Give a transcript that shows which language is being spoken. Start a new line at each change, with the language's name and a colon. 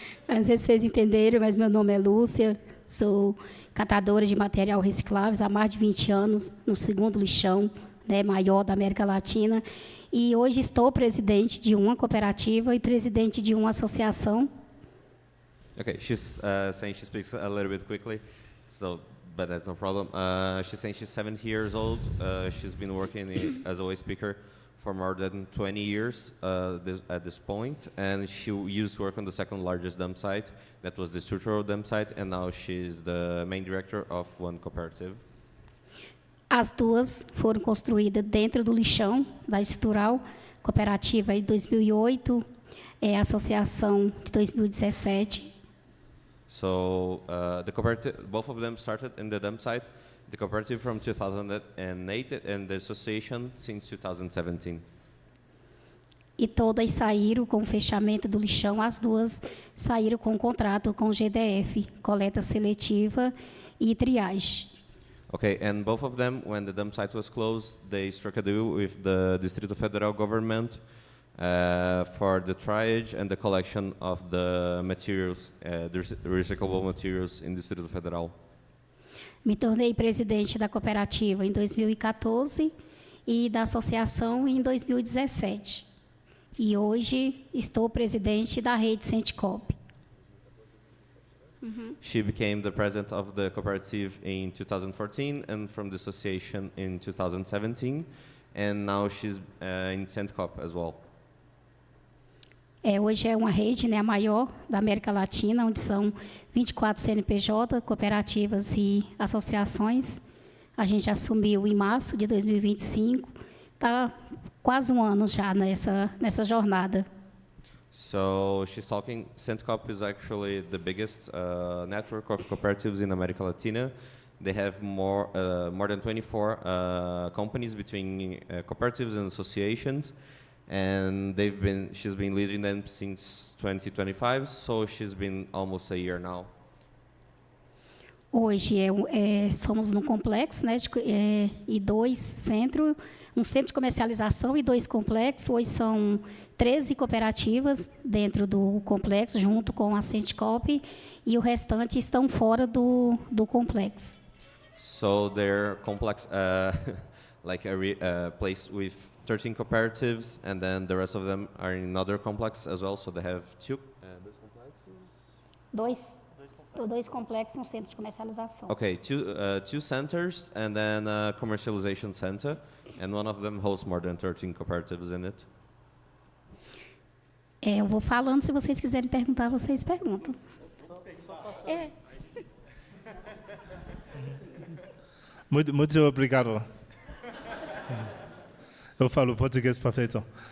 Portuguese: Não sei se vocês entenderam, mas meu nome é Lúcia, sou catadora de material recicláveis há mais de 20 anos, no segundo lixão, né, maior da América Latina, e hoje estou presidente de uma cooperativa e presidente de uma associação.
English: Okay, she's saying she speaks a little bit quickly, so but that's no problem. She's saying she's 70 years old. She's been working as a waste speaker for more than 20 years at this point, and she used to work on the second largest dump site, that was the structural dump site, and now she's the main director of one cooperative.
Portuguese: As duas foram construídas dentro do lixão da estrutural, cooperativa de 2008, a associação de 2017.
English: So the cooperative, both of them started in the dump site, the cooperative from 2008 and the association since 2017.
Portuguese: E todas saíram com o fechamento do lixão, as duas saíram com um contrato com o GDF, coleta seletiva e triagem.
English: Okay, and both of them, when the dump site was closed, they struck a deal with the Distrito Federal government for the triage and the collection of the materials, the recyclable materials in Distrito Federal.
Portuguese: Me tornei presidente da cooperativa em 2014 e da associação em 2017. E hoje estou presidente da rede Centicop.
English: She became the president of the cooperative in 2014 and from the association in 2017, and now she's in Centicop as well.
Portuguese: Hoje é uma rede, né, a maior da América Latina, onde são 24 CNPJ, cooperativas e associações. A gente assumiu em março de 2025, está quase um ano já nessa jornada.
English: So she's talking, Centicop is actually the biggest network of cooperatives in America Latina. They have more than 24 companies between cooperatives and associations. and she's been leading them since 2025, so she's been almost a year now.
Portuguese: Hoje somos no complexo, né, e 2 centros, um centro de comercialização e 2 complexos. Hoje são 13 cooperativas dentro do complexo, junto com a Centicop, e o restante estão fora do complexo.
English: So they're complex, like a place with 13 cooperatives, and then the rest of them are in another complex as well. So they have 2
Portuguese: Dois complexos e um centro de comercialização.
English: Okay, 2 centers and then a commercialization center, and one of them hosts more than 13 cooperatives in it.
Portuguese: Eu vou falando, se vocês quiserem perguntar, vocês perguntam. Muito obrigado. Eu falo português perfeito.